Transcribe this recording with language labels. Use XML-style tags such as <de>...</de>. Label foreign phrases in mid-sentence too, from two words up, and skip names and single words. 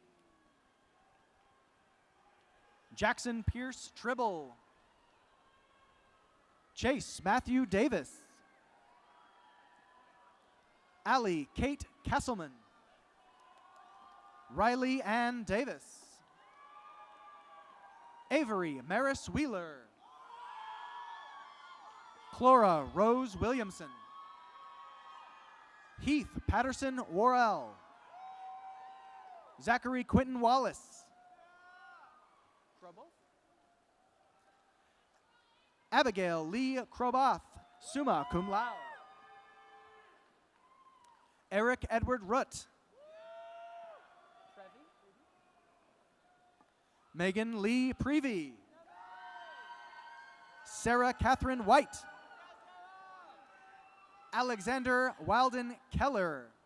<en>Jackson Pierce Tribble. Chase Matthew Davis. Allie Kate Castleman. Riley Ann Davis. Avery Maris Wheeler. Clora Rose Williamson. Heath Patterson Worrell. Zachary Quinton Wallace. Abigail Lee Kroboth,</en> <la>summa cum laude.</la> <en>Eric Edward Rutt. Megan Lee Prevey. Sarah Catherine White. Alexander Wilden Keller.</en>